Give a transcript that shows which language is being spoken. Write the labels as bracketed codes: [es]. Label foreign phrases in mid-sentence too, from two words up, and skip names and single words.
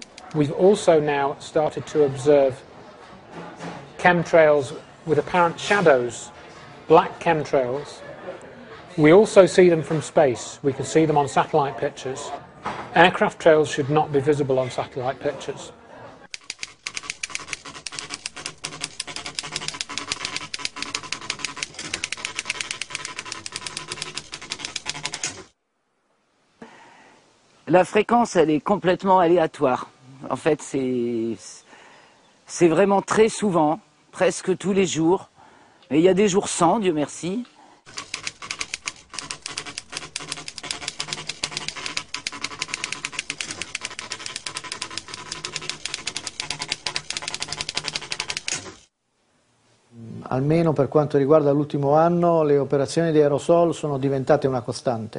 [en] We've also now started to observe chemtrails with apparent shadows, black chemtrails. We also see them from space. We can see them on satellite pictures. Aircraft trails should not be visible on satellite pictures. [fr] La fréquence, elle est complètement aléatoire. En fait, c'est vraiment très souvent, presque tous les jours. Mais il y a des jours sans, Dieu merci. [it] Almeno per quanto riguarda l'ultimo anno, le operazioni di aerosol sono diventate una costante.